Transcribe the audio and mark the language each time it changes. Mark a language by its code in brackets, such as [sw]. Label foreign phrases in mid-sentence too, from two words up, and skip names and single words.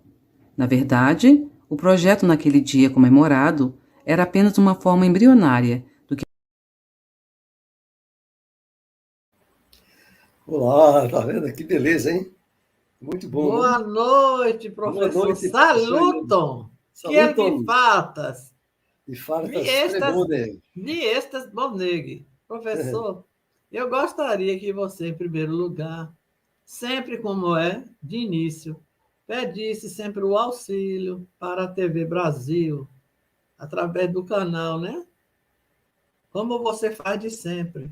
[pt] Na verdade, o projeto naquele dia comemorado era apenas uma forma embrionária do que... Olá, tá vendo? Que beleza, hein? Muito bom. Boa noite, professor. Boa noite, [eo] Saluton. Saluton. Kiel vi fartas? E fartas tre bonege. [pt] Professor, eu gostaria que você, em primeiro lugar, sempre como é, de início, pedisse sempre o auxílio para a TV Brasil, através do canal, né? Como você faz de sempre.